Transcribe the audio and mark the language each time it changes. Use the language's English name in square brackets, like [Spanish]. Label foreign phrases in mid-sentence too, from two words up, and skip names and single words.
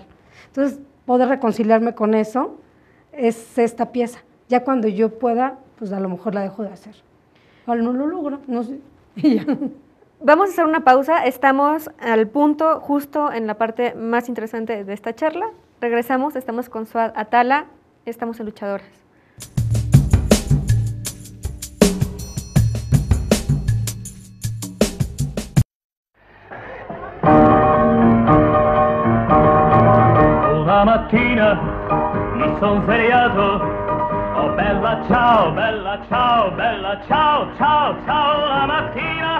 [Spanish] Entonces, poder reconciliarme con eso es esta pieza. Ya cuando yo pueda, pues a lo mejor la dejo de hacer. O no lo logro, no sé. Vamos a hacer una pausa, estamos al punto, justo en la parte más interesante de esta charla. Regresamos, estamos con Suad Atala, estamos en Luchadoras. [Italian] Una mattina mi son svegliato. Oh bella ciao, bella ciao, bella ciao, ciao, ciao, la mattina.